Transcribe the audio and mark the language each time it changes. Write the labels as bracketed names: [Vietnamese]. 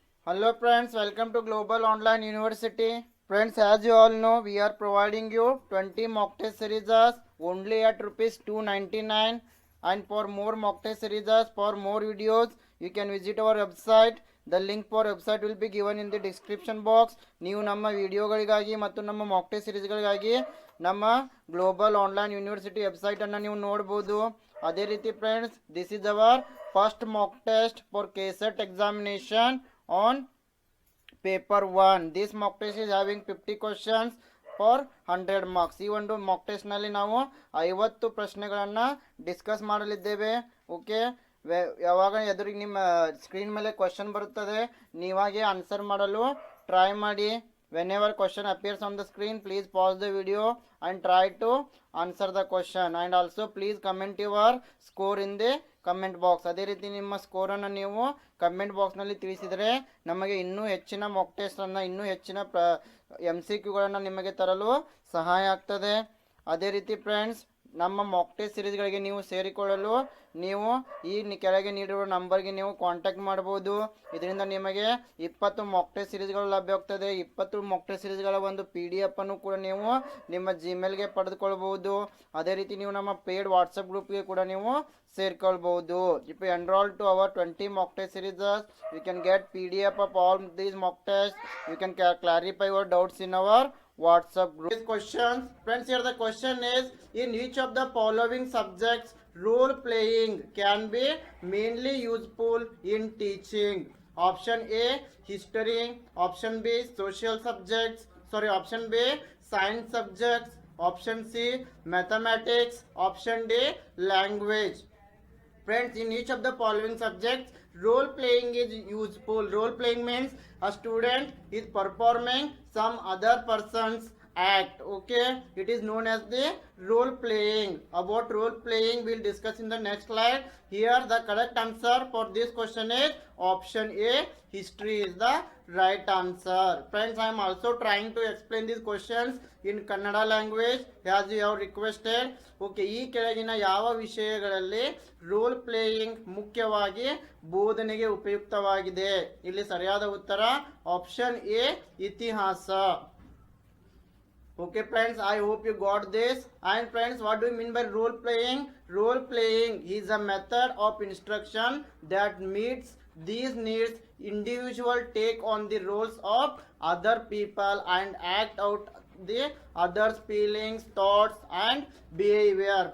[English] Hello friends, welcome to Global Online University. Friends, as you all know, we are providing you 20 mock test series only at rupees 299. And for more mock test series, for more videos, you can visit our website. The link for website will be given in the description box. [Kannada] ನೀವು ನಮ್ಮ ವಿಡಿಯೋಗಳಿಗಾಗಿ ಮತ್ತು ನಮ್ಮ mock test ಸಿರೀಸ್ಗಳಿಗಾಗಿ ನಮ್ಮ global online university ವೆಬ್ಸೈಟನ್ನು ನೀವು ನೋಡ್ಬೋದು. ಅದೇ ರೀತಿ [English] Friends, this is our first mock test for KSET examination on paper 1. This mock test is having 50 questions for 100 marks. [Kannada] ಈ ಒಂದು ಮಾಕ್ ಟೆಸ್ಟ್ ನಲ್ಲಿ ನಾವು 50 ಪ್ರಶ್ನೆಗಳನ್ನು ಡಿಸ್ಕಸ್ ಮಾಡಲಿದ್ದೇವೆ. ಓಕೆ, ಯಾವಾಗ ಎದುರಿಗೆ ನಿಮ್ಮ ಸ್ಕ್ರೀನ್ ಮೇಲೆ ಕ್ವಶನ್ ಬರುತ್ತದೆ, ನೀವಾಗೆ ಆನ್ಸರ್ ಮಾಡಲು ಟ್ರೈ ಮಾಡಿ. [English] whenever question appears on the screen, please pause the video and try to answer the question, and also please comment your score in the comment box. [Kannada] ಅದೇ ರೀತಿ ನಿಮ್ಮ ಸ್ಕೋರನ್ನು ನೀವು ಕಮೆಂಟ್ ಬಾಕ್ಸ್ನಲ್ಲಿ ತಿಳಿಸಿದರೆ ನಮಗೆ ಇನ್ನೂ ಹೆಚ್ಚಿನ ಮಾಕ್ ಟೆಸ್ಟನ್ನು, ಇನ್ನೂ ಹೆಚ್ಚಿನ MCQಗಳನ್ನು ನಿಮಗೆ ತರಲು ಸಹಾಯ ಆಗ್ತದೆ. ಅದೇ ರೀತಿ ಫ್ರೆಂಡ್ಸ್, ನಮ್ಮ ಮಾಕ್ ಟೆಸ್ಟ್ ಸಿರೀಸ್ಗಳಿಗೆ ನೀವು ಸೇರಿಕೊಳ್ಳಲು ನೀವು ಈ ಕೆಳಗೆ ನೀಡಿರುವ ನಂಬರ್ಗೆ ನೀವು ಕಾಂಟ್ಯಾಕ್ಟ್ ಮಾಡ್ಬೋದು. ಇದರಿಂದ ನಿಮಗೆ 20 ಮಾಕ್ ಟೆಸ್ಟ್ ಸಿರೀಸ್ಗಳು ಲಭ್ಯವಾಗ್ತದೆ. 20 ಮಾಕ್ ಟೆಸ್ಟ್ ಸಿರೀಸ್ಗಳ ಒಂದು PDF ಅನ್ನು ಕೂಡ ನೀವು ನಿಮ್ಮ ಜಿಮೇಲ್ಗೆ ಪಡೆದುಕೊಳ್ಬಹುದು. ಅದೇ ರೀತಿ ನೀವು ನಮ್ಮ ಪೇಡ್ ವಾಟ್ಸಪ್ ಗ್ರೂಪ್ಗೆ ಕೂಡ ನೀವು ಸೇರ್ಕೊಳ್ಬಹುದು. [English] If you enroll to our 20 mock test series, you can get PDF of all these mock tests. You can clarify your doubts in our WhatsApp group. These questions, friends, here the question is: in which of the following subjects role playing can be mainly useful in teaching? Option A, history. Option B, social subjects. Option B, science subjects. Option C, mathematics. Option D, language. Friends, in each of the following subjects, role playing is useful. Role playing means a student is performing some other person's act. Okay, it is known as the role playing. About role playing we'll discuss in the next slide. Here the correct answer for this question is option A, history is the right answer. Friends, I am also trying to explain these questions in Kannada language as you have requested. [Kannada] Okay, ಈ ಕೆಳಗಿನ ಯಾವ ವಿಷಯಗಳಲ್ಲಿ roll playing ಮುಖ್ಯವಾಗಿ ಬೋಧನೆಗೆ ಉಪಯುಕ್ತವಾಗಿದೆ? ಇಲ್ಲಿ ಸರಿಯಾದ ಉತ್ತರ option A, ಇತಿಹಾಸ. [English] Okay friends, I hope you got this. And friends, what do you mean by role playing? Role playing is a method of instruction that meets these needs. Individual take on the roles of other people and act out the others' feelings, thoughts and behavior.